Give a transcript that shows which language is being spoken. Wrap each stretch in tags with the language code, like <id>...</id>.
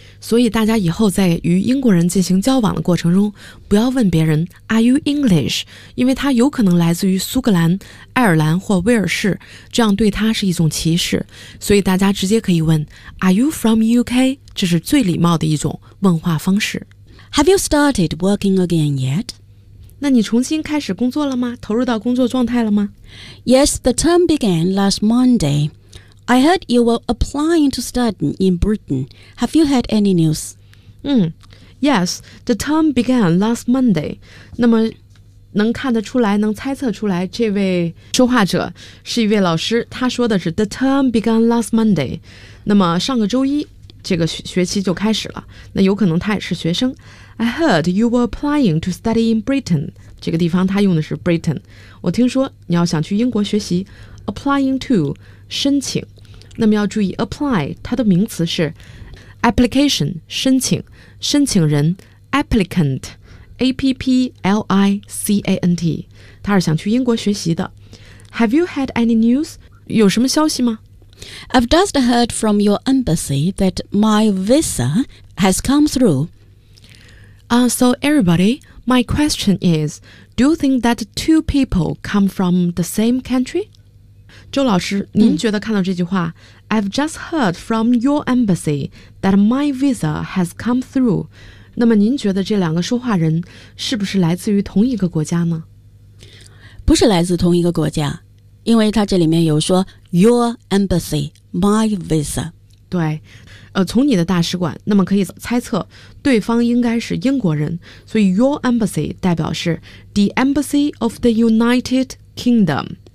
<zh>所以大家以后在与英国人进行交往的过程中，不要问别人</zh> <en>Are you English，</en> <zh>因为他有可能来自于苏格兰、爱尔兰或威尔士，这样对他是一种歧视。所以大家直接可以问</zh> <en>Are you from UK，</en> <zh>这是最礼貌的一种问话方式。</zh> <en>Have you started working again yet？</en> <zh>那你重新开始工作了吗？投入到工作状态了吗？</zh> <en>Yes, the term began last MondayI heard you were applying to study in Britain. Have you had any news? Yes, the term began last Monday.</en> <zh>那么能看得出来，能猜测出来，这位说话者是一位老师。他说的是</zh> <en>the term began last Monday.</en> <zh>那么上个周一，这个 学期就开始了。那有可能他也是学生。</zh> <en>I heard you were applying to study in Britain.</en> <zh>这个地方他用的是 Britain. 我听说你要想去英国学习 ，</zh> <en>applying to.</en> <zh>申请，那么要注意 apply 它的名词是 application 申请，申请人 applicant A-P-P-L-I-C-A-N-T， 他是想去英国学习的。</zh> <en>Have you had any news?</en> <zh>有什么消息吗？</zh> <en>I've just heard from your embassy that my visa has come through. So everybody, my question is, do you think that two people come from the same country?</en> <zh>周老师，您觉得看到这句话</zh> <en>I've just heard from your embassy that my visa has come through.</en> <zh>那么您觉得这两个说话人是不是来自于同一个国家呢？不是来自同一个国家，因为他这里面有说</zh> <en>your embassy, my visa。</en> <zh>对，从你的大使馆，那么可以猜测对方应该是英国人，所以 your embassy 代表是</zh> <en>the embassy of the United Kingdom。</en>